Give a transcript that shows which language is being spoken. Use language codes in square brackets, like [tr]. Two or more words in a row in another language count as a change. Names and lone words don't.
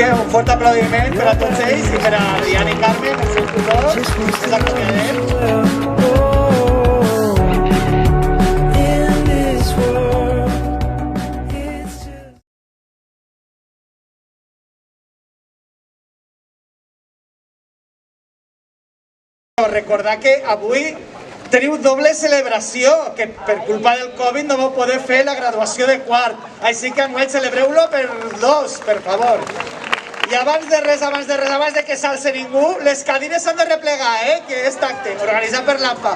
[ca] fort aplaudiment per a tots ells i per a Adrián i Carmen, els seus tutors, que l'acomiadem. [en] In this world, it's just [ca] Recordar que avui teniu doble celebració, que per culpa del Covid no vau poder fer la graduació de quart. Així que enguany celebreu-lo per dos, per favor. I abans de que s'alce ningú, les cadires s'han de replegar, que és tacte, organitzat per l'AMPA.